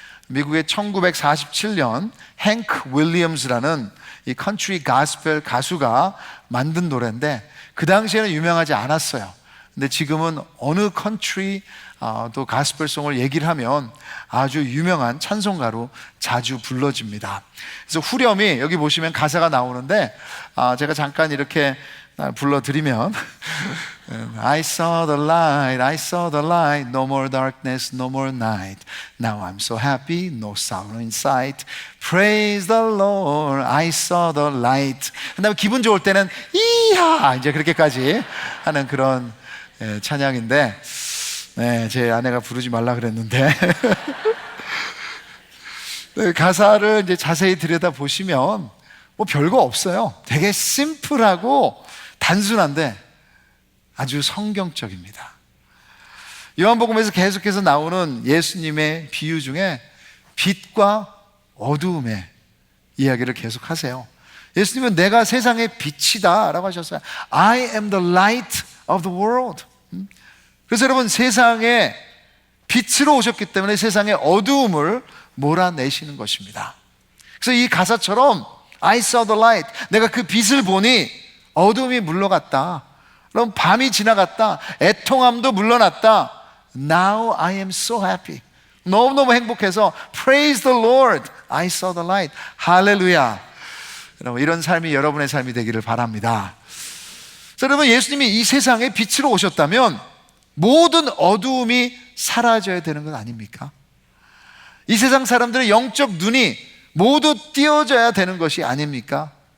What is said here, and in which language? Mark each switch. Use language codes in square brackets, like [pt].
[ko] 미국의 1947년 행크 윌리엄스라는 이 컨트리 가스펠 가수가 만든 노래인데 그 당시에는 유명하지 않았어요. 근데 지금은 어느 컨트리 또 가스펠송을 얘기를 하면 아주 유명한 찬송가로 자주 불러집니다. 그래서 후렴이 여기 보시면 가사가 나오는데 제가 잠깐 이렇게 불러드리면 [en] I saw the light, I saw the light, no more darkness, no more night. Now I'm so happy, no sorrow in sight. Praise the Lord, I saw the light. [ko] 그다음에 기분 좋을 때는 이야, 이제 그렇게까지 하는 그런 찬양인데, 제 아내가 부르지 말라 그랬는데 가사를 이제 자세히 들여다 보시면 뭐 별거 없어요. 되게 심플하고 단순한데 아주 성경적입니다. 요한복음에서 계속해서 나오는 예수님의 비유 중에 빛과 어두움의 이야기를 계속하세요. 예수님은 내가 세상의 빛이다 라고 하셨어요. [en] I am the light of the world. [ko] 그래서 여러분, 세상에 빛으로 오셨기 때문에 세상의 어두움을 몰아내시는 것입니다. 그래서 이 가사처럼 [en] I saw the light, [ko] 내가 그 빛을 보니 어두움이 물러갔다. 그럼 밤이 지나갔다. 애통함도 물러났다. [en] Now I am so happy. [ko] 너무너무 행복해서 [en] Praise the Lord, I saw the light. [ko] 할렐루야. 여러분, 이런 삶이 여러분의 삶이 되기를 바랍니다. 그래서 여러분, 예수님이 이 세상에 빛으로 오셨다면 모든 어두움이 사라져야 되는 건 아닙니까? 이 세상 사람들의 영적 눈이 모두 띄어져야 되는 것이 아닙니까?